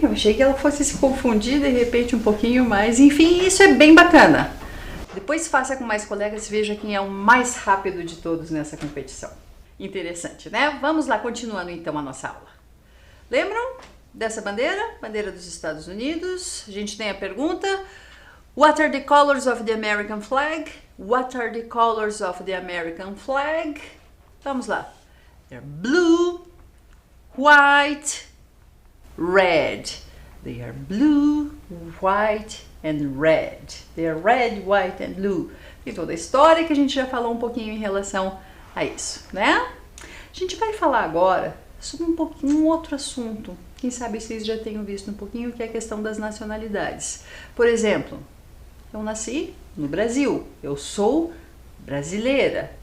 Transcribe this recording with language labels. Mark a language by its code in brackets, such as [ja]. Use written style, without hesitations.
[pt] Eu achei que ela fosse se confundir de repente um pouquinho mais. Enfim, isso é bem bacana. Depois faça com mais colegas, veja quem é o mais rápido de todos nessa competição. Interessante, né? Vamos lá, continuando então a nossa aula. Lembram dessa bandeira? Bandeira dos Estados Unidos. A gente tem a pergunta: [en] What are the colors of the American flag? What are the colors of the American flag? [pt] Vamos lá. [en] They're blue, white, red. They are blue, white and red. They are red, white and blue. [pt] Tem toda a história que a gente já falou um pouquinho em relação a isso, né? A gente vai falar agora sobre um outro assunto. Quem sabe vocês já tenham visto um pouquinho, que é a questão das nacionalidades. Por exemplo, eu nasci no Brasil, eu sou brasileira.